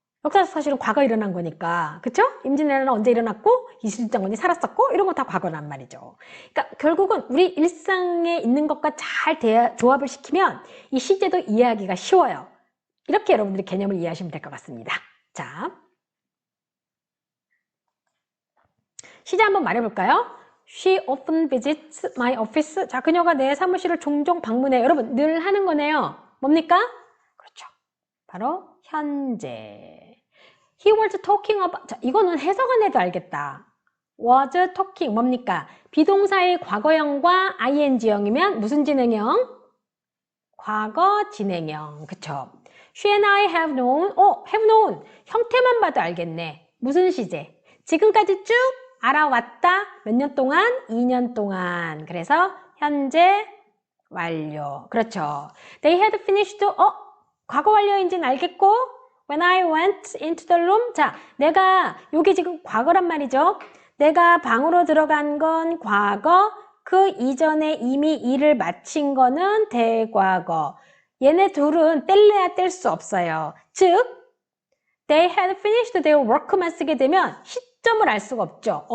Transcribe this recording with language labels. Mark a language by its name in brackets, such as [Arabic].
[Korean] 역사적 사실은 과거 일어난 거니까. 그쵸? 임진왜란은 언제 일어났고 이순신 장군이 살았었고 이런 거 다 과거란 말이죠. 그러니까 결국은 우리 일상에 있는 것과 잘 조합을 시키면 이 시제도 이해하기가 쉬워요. 이렇게 여러분들이 개념을 이해하시면 될 것 같습니다. 자, 시제 한번 말해볼까요? [English] She often visits my office. [Korean] 자, 그녀가 내 사무실을 종종 방문해요. 여러분, 늘 하는 거네요. 뭡니까? 그렇죠. 바로 현재. [English] He was talking about. [Korean] 자, 이거는 해석 안 해도 알겠다. [English] was talking. 뭡니까? [Korean] 비동사의 과거형과 ing형이면 무슨 진행형? 과거 진행형. 그쵸? [English] She and I have known. [Korean] have known. 형태만 봐도 알겠네. 무슨 시제? 지금까지 쭉 알아왔다. 몇 년 동안? 2년 동안. 그래서 현재 완료. 그렇죠. [English] They had finished. [Korean] 과거 완료인지는 알겠고 [English] When I went into the room. [Korean] 자, 내가 요게 지금 과거란 말이죠. 내가 방으로 들어간 건 과거. 그 이전에 이미 일을 마친 거는 대과거. 얘네 둘은 뗄래야 뗄 수 없어요. 즉 [English] They had finished their work [Korean] 만 쓰게 되면 시점을 알 수가 없죠.